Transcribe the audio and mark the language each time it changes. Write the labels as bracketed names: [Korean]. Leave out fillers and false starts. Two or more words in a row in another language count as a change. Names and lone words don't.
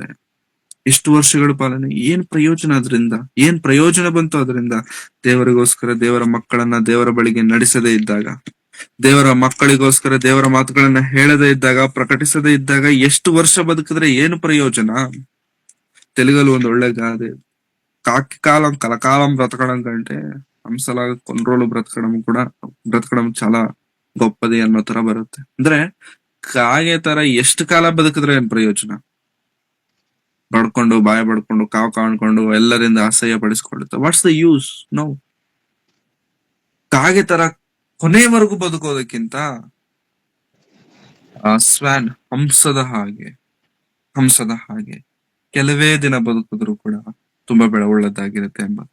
[Kannada] ಇಷ್ಟು ವರ್ಷಗಳ ಪಾಲನೆ, ಏನ್ ಪ್ರಯೋಜನ ಅದರಿಂದ? ಏನ್ ಪ್ರಯೋಜನ ಬಂತು ಅದರಿಂದ? ದೇವರಿಗೋಸ್ಕರ ದೇವರ ಮಕ್ಕಳನ್ನ ದೇವರ ಬಳಿಗೆ ನಡೆಸದೇ ಇದ್ದಾಗ, ದೇವರ ಮಕ್ಕಳಿಗೋಸ್ಕರ ದೇವರ ಮಾತುಗಳನ್ನ ಹೇಳದೇ ಇದ್ದಾಗ, ಪ್ರಕಟಿಸದೇ ಇದ್ದಾಗ ಎಷ್ಟು ವರ್ಷ ಬದುಕಿದ್ರೆ ಏನು ಪ್ರಯೋಜನ? తెలుగులో ಒಂದು ಒಳ್ಳೆ ಗಾದೆ, [Telugu] కాకి కాలం కలకాలం బ్రతకడం కంటే హంసలాగా కొన్ని రోజులు బ్రతకడం చాలా గొప్పది [Kannada] ಅನ್ನೋ ತರ ಬರುತ್ತೆ. ಅಂದ್ರೆ ಕಾಗೆ ತರ ಎಷ್ಟು ಕಾಲ ಬದುಕಿದ್ರೆ ಏನ್ ಪ್ರಯೋಜನ? ಬಾಯ ಬಡ್ಕೊಂಡು ಕಾವು ಕಾಣ್ಕೊಂಡು ಎಲ್ಲರಿಂದ ಅಸಹ್ಯ ಪಡಿಸ್ಕೊಳ್ಳುತ್ತೆ. [English] What's the use? No. [Kannada] ಕಾಗೆ ತರ ಕೊನೆವರೆಗೂ ಬದುಕೋದಕ್ಕಿಂತ ಸ್ವಾನ್, ಹಂಸದ ಹಾಗೆ ಕೆಲವೇ ದಿನ ಬದುಕಿದ್ರು ಕೂಡ ತುಂಬಾ ಒಳ್ಳೆದಾಗಿರುತ್ತೆ ಎಂಬುದು.